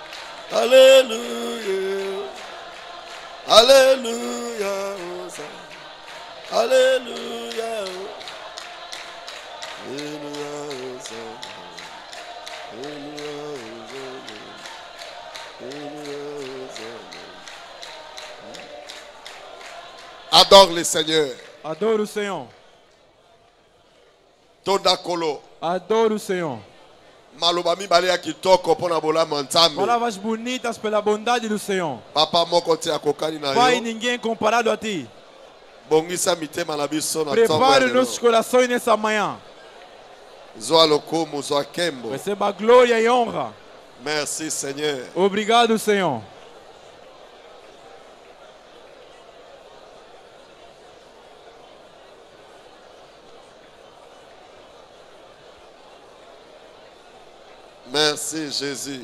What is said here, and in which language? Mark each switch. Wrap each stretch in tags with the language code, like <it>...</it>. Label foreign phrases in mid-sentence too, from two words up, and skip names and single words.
<fr>haleluya haleluya hosanna haleluya haleluya hosanna haleluya Adore le Seigneur.</fr> <pt>Adore o Senhor.</pt> <ln>Todakolo.</ln> <pt>Adore o Senhor.</pt> <ln>Malobami balea kitoko pona bola mantambe.</ln> <pt>Palavras bonitas pela bondade do Senhor.</pt> <ln>Papa moko te akokani na yo.</ln> <pt>Pai, ninguém comparado a ti.</pt> <ln>Bongisa mitema na biso na</ln> <pt>prepare nossos corações nessa manhã.</pt> <ln>Zoa lokumu, zoa kembo.</ln> <pt>Receba glória e honra.</pt> <fr>Merci Seigneur.</fr> <pt>Obrigado, Senhor.</pt> <fr>Merci Jésus.</fr>